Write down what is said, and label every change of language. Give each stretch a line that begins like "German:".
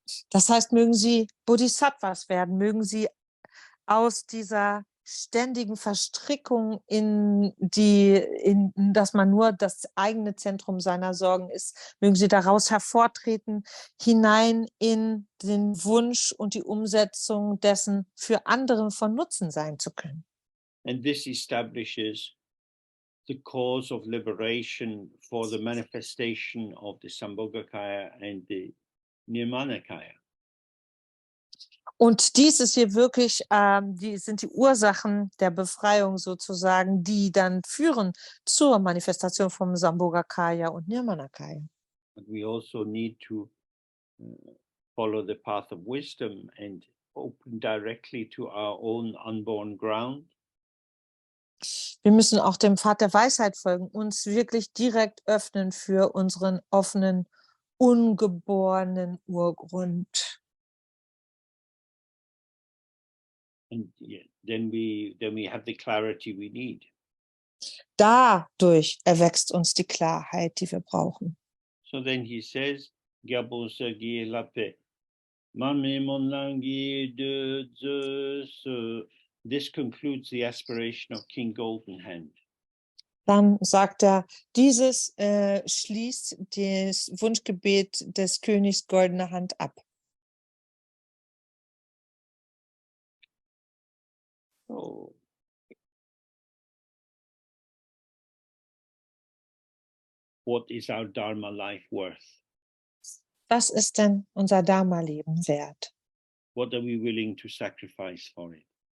German: Das heißt, mögen Sie Bodhisattvas werden, mögen Sie aus dieser ständigen Verstrickung dass man nur das eigene Zentrum seiner Sorgen ist, mögen Sie daraus hervortreten, hinein in den Wunsch und die Umsetzung dessen, für andere von Nutzen sein zu können.
English: And this establishes the cause of liberation for the manifestation of the Sambhogakaya and the Nirmanakaya.
German: Und dies ist hier wirklich, sind die Ursachen der Befreiung sozusagen, die dann führen zur Manifestation vom Sambhogakaya und Nirmanakaya.
English: But we also need to follow the path of wisdom and open directly to our own unborn ground.
German: Wir müssen auch dem Pfad der Weisheit folgen, uns wirklich direkt öffnen für unseren offenen, ungeborenen Urgrund.
English: And then we have the clarity we need.
German: Dadurch erwächst uns die Klarheit, die wir brauchen.
English: So then he says,
Tibetan: Gyabosa gi lape, mame monlangi de ze.
English: This concludes the aspiration of King Golden Hand.
German: Dann sagt er, dieses schließt das Wunschgebet des Königs Goldene Hand ab. Oh.
English: What is our Dharma life worth?
German: Was ist denn unser Dharma-Leben wert?
English: What are we willing to sacrifice for it?